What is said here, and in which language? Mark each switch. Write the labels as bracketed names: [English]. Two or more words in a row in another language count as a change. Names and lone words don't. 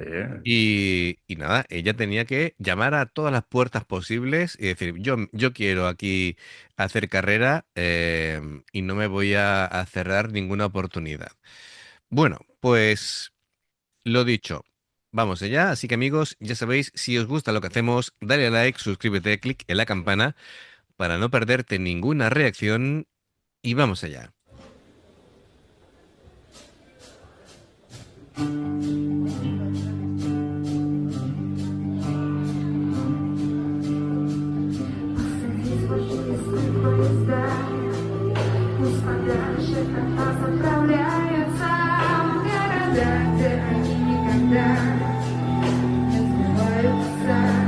[Spanish] Y nada, ella tenía que llamar a todas las puertas posibles y decir, yo quiero aquí hacer carrera, y no me voy a cerrar ninguna oportunidad. Bueno, pues lo dicho, vamos allá. Así que amigos, ya sabéis, si os gusta lo que hacemos, dale a like, suscríbete, clic en la campana para no perderte ninguna reacción y vamos allá. [Russian] Пусть подальше от нас отправляются в города, где они никогда не сбываются.